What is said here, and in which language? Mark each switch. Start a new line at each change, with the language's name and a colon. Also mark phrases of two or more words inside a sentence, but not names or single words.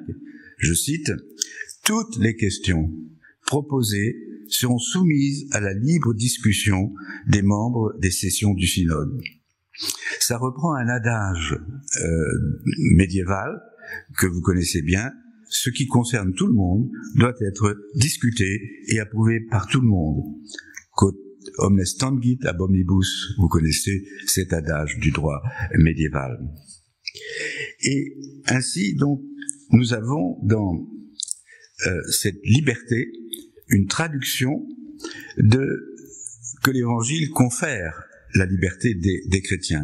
French: Je cite, « Toutes les questions proposées seront soumises à la libre discussion des membres des sessions du synode. » Ça reprend un adage médiéval que vous connaissez bien. Ce qui concerne tout le monde doit être discuté et approuvé par tout le monde.
Latin: Quod omnes tangit ab omnibus,
French: vous connaissez cet adage du droit médiéval. Et ainsi, donc, nous avons dans cette liberté une traduction que l'Évangile confère la liberté des chrétiens.